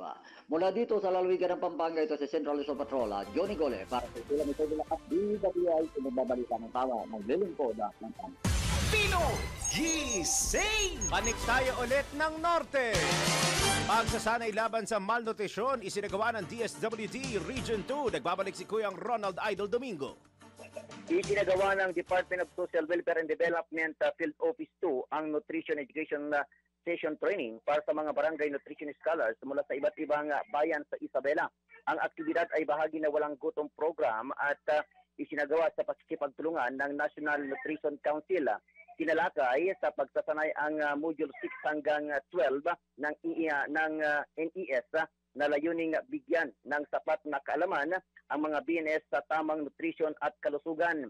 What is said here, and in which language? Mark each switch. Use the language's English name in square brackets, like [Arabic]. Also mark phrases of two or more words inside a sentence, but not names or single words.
[Filipino] Mula dito sa lalawigan ng Pampanga, ito si Central Luzon Patrol, Johnny Gole, para sa sila nito at DWI, pinagbabalita ng tawa, naglilingkod ng Tama. Pino Gising! Panik tayo ulit ng Norte. Pagsasanay laban sa malnutrisyon, isinagawa ng DSWD Region 2. Nagbabalik si Kuyang Ronald Idol Domingo. Isinagawa ng Department of Social Welfare and Development Field Office 2 ang Nutrition Education Session Training para sa mga barangay nutrition scholars mula sa iba't ibang bayan sa Isabela. Ang aktibidad ay bahagi na walang gutom program at isinagawa sa pakikipagtulungan ng National Nutrition Council. Kinalakay sa pagsasanay ang Module 6 hanggang 12 ng NES na layuning bigyan ng sapat na kaalaman ang mga BNS sa tamang nutrisyon at kalusugan.